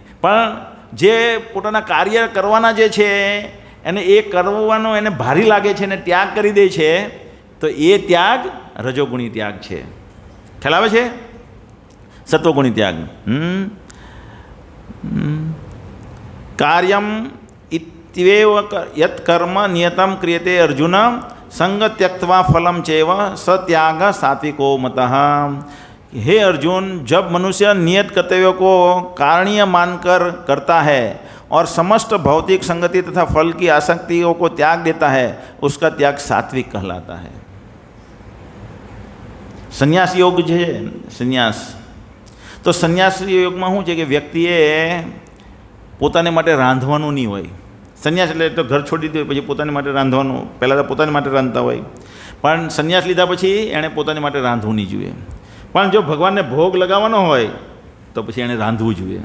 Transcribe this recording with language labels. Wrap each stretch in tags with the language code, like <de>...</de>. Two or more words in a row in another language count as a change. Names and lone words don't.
<gu>પણ જે પોતાના કાર્ય કરવાના જે છે એને એ કરવાનો એને ભારી લાગે છે ને ત્યાગ કરી દે છે, તો એ ત્યાગ રજોગુણી ત્યાગ છે. ખ્યાલ આવે છે? સત્વગુણી ત્યાગ.</gu> <sa>कार्यम् इत्येव यत् कर्म नियतं क्रियते अर्जुन सङ्गं त्यक्त्वा फलम चैव सत्याग सात्विको मतः.</sa> <hi>हे अर्जुन, जब मनुष्य नियत कर्तव्यों को कारणीय मानकर करता है और समस्त भौतिक संगति तथा फल की आसक्तियों को त्याग देता है, उसका त्याग सात्विक कहलाता है. संन्यास योग है, संन्यास तो</hi> <gu>संन्यास योगમાં શું છે કે વ્યક્તિએ પોતાને માટે રાંધવાનું નહીં હોય. સંન્યાસ એટલે તો ઘર છોડી દીધું પછી પોતાની માટે રાંધવાનું, પહેલાં તો પોતાની માટે રાંધતા હોય, પણ સંન્યાસ લીધા પછી એણે પોતાની માટે રાંધવું નહીં જોઈએ. પણ જો ભગવાનને ભોગ લગાવવાનો હોય તો પછી એણે રાંધવું જોઈએ.</gu>